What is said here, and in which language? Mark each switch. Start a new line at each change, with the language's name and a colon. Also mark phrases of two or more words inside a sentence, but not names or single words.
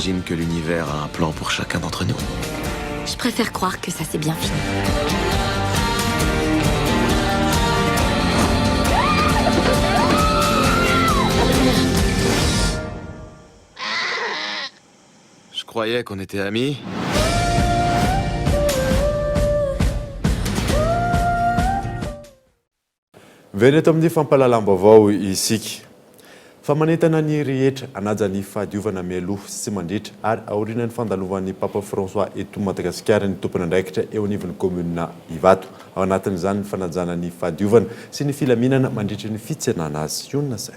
French: J'imagine que l'univers a un plan pour chacun d'entre nous. Je préfère croire que ça s'est bien fini. Je croyais qu'on était amis.
Malagasy: Veneto amin'ny fampalalam-baovao isika fa manentana ny rehetra anaja ny fahadiovana mialoha sy mandritra ary aorian'ny fandalovan'ny Papa François eto Madagasikara ny tompona andraikitra eo anivon'ny komuna Ivato ao anatin'izany ny fanajana ny fahadiovana sy ny filaminana mandritra ny fitsenana azy Iona Saina.